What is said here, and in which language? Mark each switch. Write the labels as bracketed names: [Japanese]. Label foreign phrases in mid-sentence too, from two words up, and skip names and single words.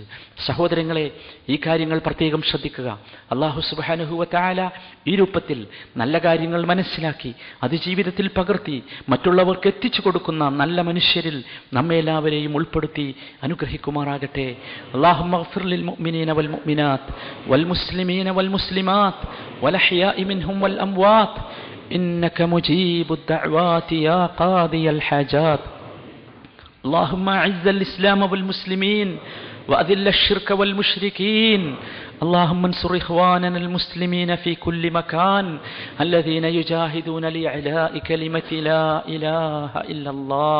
[Malayalam] സഹോദരങ്ങളെ, ഈ കാര്യങ്ങൾ പ്രത്യേകം ശ്രദ്ധിക്കുക. അല്ലാഹു [Arabic] سبحانه وتعالى [Malayalam] ഈ രൂപത്തിൽ നല്ല കാര്യങ്ങൾ മനസ്സിലാക്കി അത് ജീവിതത്തിൽ പകർത്തി മറ്റുള്ളവർക്ക് എത്തിച്ചു കൊടുക്കുന്ന നല്ല മനുഷ്യരിൽ നമ്മെ എല്ലാവരെയും ഉൾപ്പെടുത്തി അനുഗ്രഹിക്കുമാറാകട്ടെ. [Arabic] اللهم اغفر للمؤمنين والمؤمنات والمسلمين والمسلمات والأحياء منهم والأموات إنك مجيب الدعوات يا قاضي الحاجات. اللهم أعز الإسلام والمسلمين وأذل الشرك والمشركين. اللهم انصر إخواننا المسلمين في كل مكان الذين يجاهدون لإعلاء كلمة لا إله إلا الله.